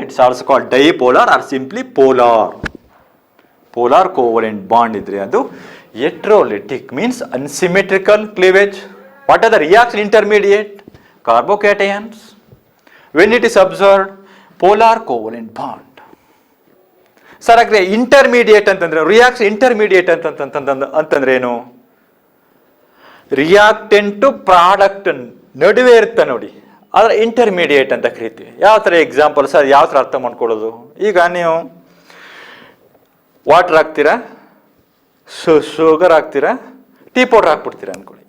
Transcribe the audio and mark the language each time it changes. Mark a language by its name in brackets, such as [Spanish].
[English] It's also called dipolar or simply polar. Polar covalent bond ಇದ್ರೆ ಅದು heterolytic, means unsymmetrical cleavage. What are the reaction intermediate? Carbocations. When it is observed, polar covalent bond. [Kannada] Sir ಹಾಗಾದ್ರೆ intermediate ಅಂತಂದ್ರೆ, reaction intermediate ಅಂತಂದ್ರೆ ಏನು? Reactant product ನಡುವೆ ಇರುತ್ತೆ ನೋಡಿ, ಆದ್ರೆ ಇಂಟರ್ಮೀಡಿಯೇಟ್ ಅಂತ ಕರಿತೀವಿ. ಯಾವ ಥರ ಎಕ್ಸಾಂಪಲ್ ಸರ್, ಯಾವ ಥರ ಅರ್ಥ ಮಾಡ್ಕೊಳ್ಳೋದು? ಈಗ ನೀವು ವಾಟರ್ ಹಾಕ್ತೀರಾ, ಶುಗರ್ ಹಾಕ್ತೀರಾ, ಟೀ ಪೌಡರ್ ಹಾಕ್ಬಿಡ್ತೀರಾ ಅನ್ಕೊಳ್ಳಿ.